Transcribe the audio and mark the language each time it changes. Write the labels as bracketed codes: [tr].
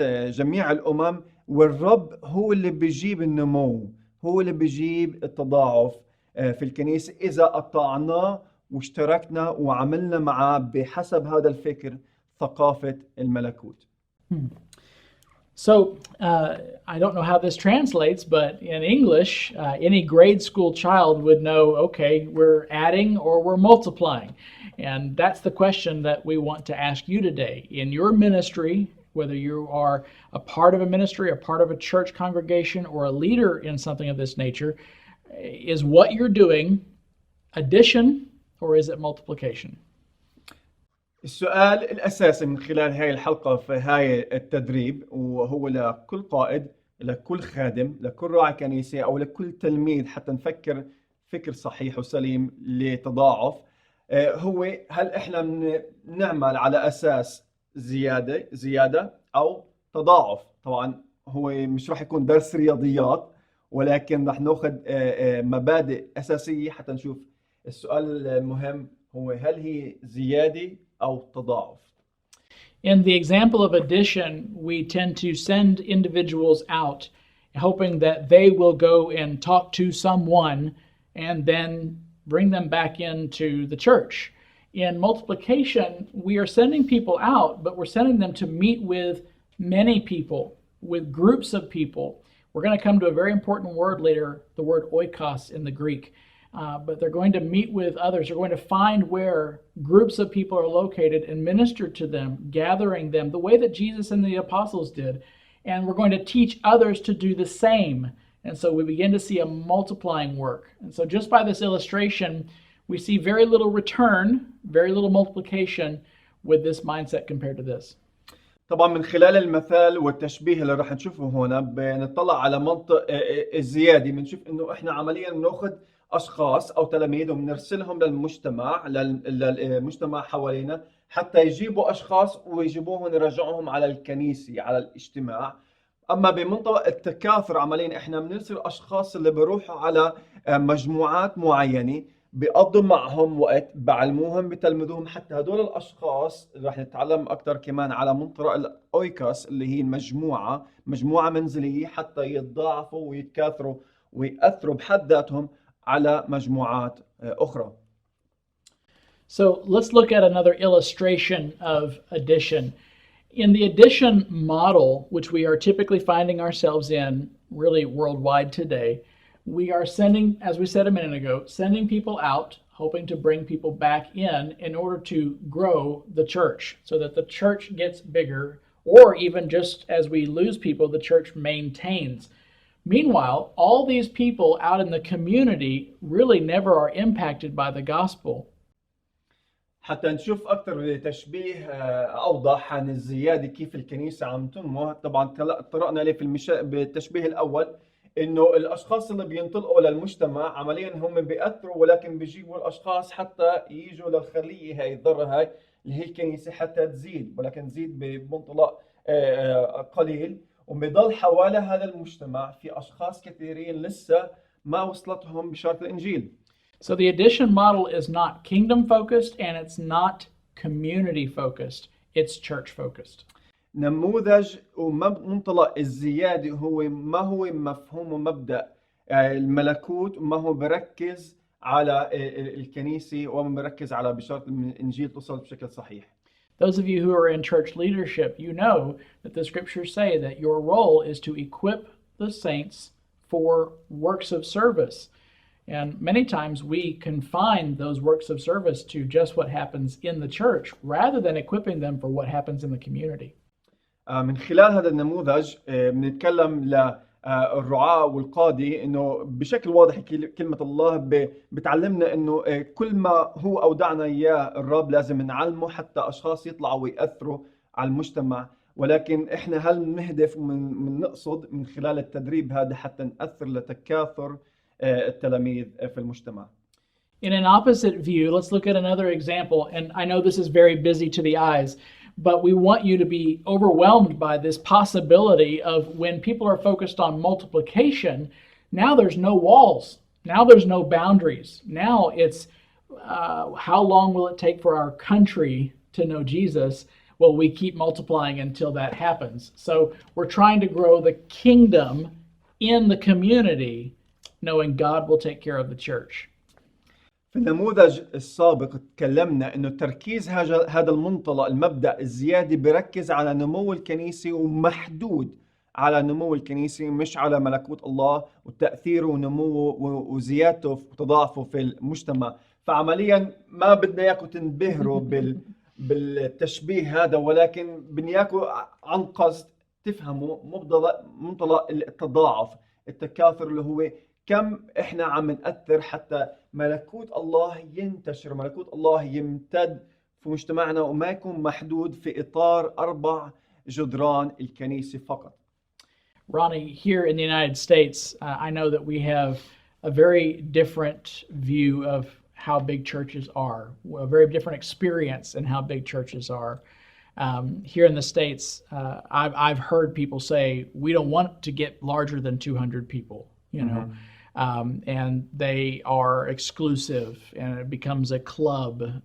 [ar] جميع الأمم، والرب هو اللي بيجيب النمو، هو اللي بيجيب التضاعف في الكنيسة إذا أطعناه واشتركنا وعملنا معه بحسب هذا الفكر ثقافة الملكوت. [en] So I don't know how this translates, but in English, any grade school child would know, okay, we're adding or we're multiplying. And that's the question that we want to ask you today. In your ministry, whether you are a part of a ministry, a part of a church congregation, or a leader in something of this nature, is what you're doing addition or is it multiplication? [ar] السؤال الأساسي من خلال هاي الحلقة في هاي التدريب وهو لكل قائد، لكل خادم، لكل راعي كنيسة أو لكل تلميذ حتى نفكر فكر صحيح وسليم لتضاعف. هو هل احنا نعمل على اساس زياده او تضاعف. طبعا هو مش راح يكون درس رياضيات، ولكن راح ناخذ مبادئ اساسيه حتى نشوف. السؤال المهم هو هل هي زياده او تضاعف. [en] In the example of addition, we tend to send individuals out, hoping that they will go and talk to someone and then bring them back into the church. In multiplication, we are sending people out, but we're sending them to meet with many people, with groups of people. We're going to come to a very important word later, the word oikos in the Greek. But they're going to meet with others. They're going to find where groups of people are located and minister to them, gathering them the way that Jesus and the apostles did. And we're going to teach others to do the same. And so we begin to see a multiplying work. And so just by this illustration, we see very little return, very little multiplication with this mindset compared to this. [ar] طبعا من خلال المثال والتشبيه اللي راح نشوفه هنا بنطلع على منطق الزيادة. بنشوف انه احنا عمليا بناخذ اشخاص او تلاميذ وبنرسلهم للمجتمع حوالينا حتى يجيبوا اشخاص ويجيبوهم يرجعوهم على الكنيسة على الاجتماع. اما بمنطلق التكاثر عمليا احنا بنرسل اشخاص اللي بيروحوا على مجموعات معينة، بيقضوا معهم وقت، بعلموهم، بتلمذوهم. حتى هدول الاشخاص راح نتعلم اكثر كمان على منطلق الاويكاس اللي هي مجموعة منزلية، حتى يتضاعفوا ويتكاثروا ويأثروا بحد ذاتهم على مجموعات اخرى. [en] So let's look at another illustration of addition. In the addition model, which we are typically finding ourselves in really worldwide today, we are sending, as we said a minute ago, sending people out, hoping to bring people back in order to grow the church so that the church gets bigger, or even just as we lose people, the church maintains. Meanwhile, all these people out in the community really never are impacted by the gospel. [ar] حتى نشوف أكثر تشبيه أوضح عن الزيادة كيف الكنيسة عم تنمو. طبعا طرقنا عليه بالتشبيه الأول، إنه الأشخاص اللي بينطلقوا للمجتمع عمليا هم بيأثروا، ولكن بيجيبوا الأشخاص حتى يجوا للخلية هاي الذرة هاي اللي هي الكنيسة حتى تزيد، ولكن تزيد بمنطلق قليل. وبيضل حوالي هذا المجتمع في أشخاص كثيرين لسه ما وصلتهم بشارة الإنجيل. [en] So the addition model is not kingdom focused and it's not community focused. It's church focused. [ar] نموذج ومنطلق الزيادة ما هو مفهوم ومبدأ الملكوت، وما هو بركز على الكنيسة وما بركز على بشارة الإنجيل توصل بشكل صحيح. [en] Those of you who are in church leadership, you know that the scriptures say that your role is to equip the saints for works of service. And many times we confine those works of service to just what happens in the church rather than equipping them for what happens in the community. [ar] من خلال هذا النموذج بنتكلم للرعاة والقادة إنه بشكل واضح كلمة الله بتعلمنا إنه كل ما هو أودعنا إياه الرب لازم نعلمه حتى أشخاص يطلعوا ويأثروا على المجتمع. ولكن إحنا هل نهدف ومن نقصد من خلال التدريب هذا حتى نأثر لتكاثر التلاميذ في المجتمع. [en] In an opposite view, let's look at another example. And I know this is very busy to the eyes, but we want you to be overwhelmed by this possibility of when people are focused on multiplication, now there's no walls. Now there's no boundaries. Now it's how long will it take for our country to know Jesus? Well, we keep multiplying until that happens. So we're trying to grow the kingdom in the community, knowing God will take care of the church. [ar] في النموذج السابق تكلمنا انه تركيز هذا المنطلق المبدأ الزيادة بركز على نمو الكنيسة ومحدود على نمو الكنيسة، مش على ملكوت الله وتأثيره ونموه وزيادته وتضاعفه في المجتمع. فعمليا ما بدنا اياكم تنبهروا بالتشبيه هذا، ولكن بدنا اياكم عن قصد تفهموا منطلق التضاعف، التكاثر، اللي هو كم احنا عم نأثر حتى ملكوت الله ينتشر، ملكوت الله يمتد في مجتمعنا وما يكون محدود في إطار 4 جدران الكنيسة فقط. [en] Ronnie, here in the United States, I know that we have a very different view of how big churches are, a very different experience in how big churches are. Here in the States, I've heard people say, we don't want to get larger than 200 people, you know, and they are exclusive and it becomes a club.